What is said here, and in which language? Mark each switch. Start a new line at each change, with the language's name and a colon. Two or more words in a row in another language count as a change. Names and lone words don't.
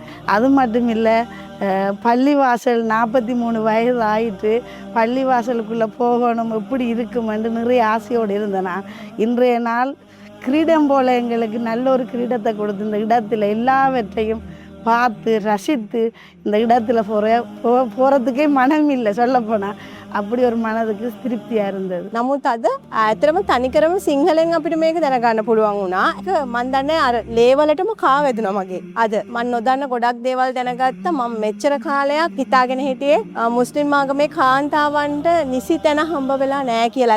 Tamil: அது மட்டும் இல்லை, பள்ளிவாசல் 43 வயது ஆயிட்டு பள்ளிவாசலுக்குள்ளே போகணும், எப்படி இருக்குமென்று நிறைய ஆசையோடு இருந்தேன். இன்றைய நாள் கிரீடம் போல எங்களுக்கு நல்ல ஒரு கிரீடத்தை கொடுத்து இந்த இடத்துல எல்லாவற்றையும் பார்த்து ரசித்து இந்த இடத்துல போகிறதுக்கே மனம் இல்லை சொல்லப்போனால். அப்படி ஒரு
Sinhala: මනදක තෘප්තියක්
Tamil: இருந்தது.
Sinhala: නමුත් අද ඇත්තටම තනිකරම සිංහලෙන් අපිට මේක දැනගන්න පුළුවන් වුණා. ඒක මම දන්නේ අර ලේවලටම කා වැදුනා මගේ. අද මම නොදන්න ගොඩක් දේවල් දැනගත්තා. මම මෙච්චර කාලයක් හිතාගෙන හිටියේ මුස්ලිම් ආගමේ කාන්තාවන්ට නිසි තැන හම්බ වෙලා නැහැ කියලා.